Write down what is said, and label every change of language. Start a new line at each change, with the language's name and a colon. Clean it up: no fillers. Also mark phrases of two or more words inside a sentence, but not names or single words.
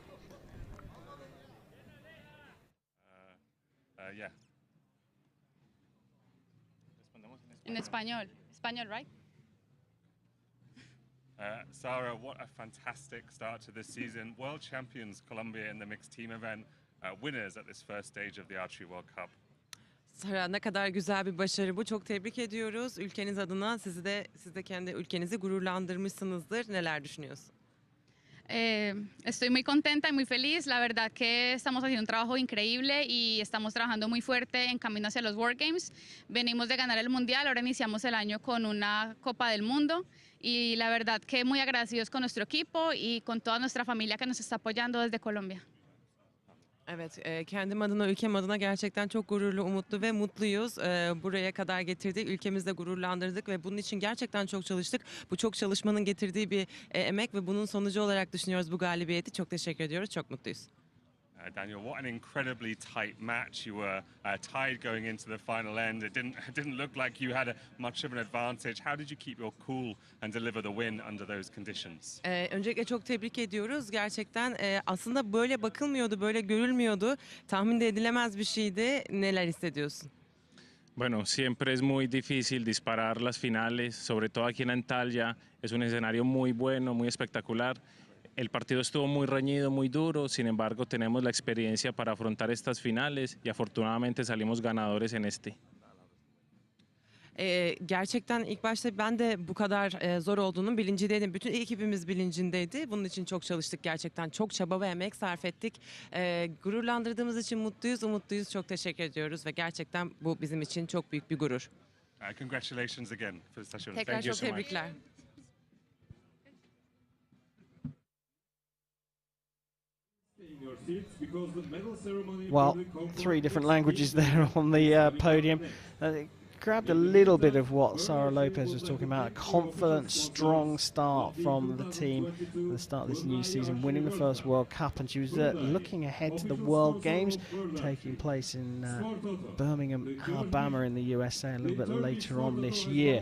English: Yeah. In español. Español, right? Sarah, what a fantastic start to this season. World champions Colombia in the mixed team event, winners at this first stage of the Archery World Cup.
Turkish: Sara, ne kadar güzel bir başarı bu. Çok tebrik ediyoruz. Ülkeniz adına siz de kendi ülkenizi gururlandırmışsınızdır. Neler düşünüyorsun?
Spanish: Estoy muy contenta y muy feliz. La verdad que estamos haciendo un trabajo increíble y estamos trabajando muy fuerte en camino hacia los World Games. Venimos de ganar el Mundial, ahora iniciamos el año con una Copa del Mundo y la verdad que muy agradecidos con nuestro equipo y con toda nuestra familia que nos está apoyando desde Colombia.
Turkish: Evet, kendim adına, ülkem adına gerçekten çok gururlu, umutlu ve mutluyuz. Buraya kadar getirdik, ülkemizde gururlandırdık ve bunun için gerçekten çok çalıştık. Bu çok çalışmanın getirdiği bir emek ve bunun sonucu olarak düşünüyoruz bu galibiyeti. Çok teşekkür ediyoruz, çok mutluyuz.
English: Daniel, what an incredibly tight match. You were tied going into the final end. It didn't look like you had much of an advantage. How did you keep your cool and deliver the win under those conditions?
Turkish: Öncelikle çok tebrik ediyoruz. Gerçekten aslında böyle bakılmıyordu, böyle görülmüyordu. Tahmin de edilemez bir şeydi. Neler hissediyorsun?
Spanish: Bueno, siempre es muy difícil disparar las finales, sobre todo aquí en Antalya. Es un escenario muy bueno, muy espectacular. El partido estuvo muy reñido, muy duro, sin embargo tenemos la experiencia para afrontar estas finales y afortunadamente salimos ganadores en este.
Turkish: Gerçekten ilk başta ben de bu kadar zor olduğunun bilincindeydim. Bütün ekibimiz bilincindeydi. Bunun için çok çalıştık gerçekten. Çok çaba ve emek sarf ettik. Gururlandırdığımız için mutluyuz, umutluyuz. Çok teşekkür ediyoruz ve gerçekten bu bizim için çok büyük bir gurur.
English: Congratulations again for such a
Turkish: Tekrar çok tebrikler.
English: Well, 3 different languages there on the podium. Grabbed a little bit of what Sara Lopez was talking about, a confident, strong start from the team at the start of this new season, winning the first World Cup, and she was looking ahead to the World Games taking place in Birmingham, Alabama in the USA a little bit later on this year.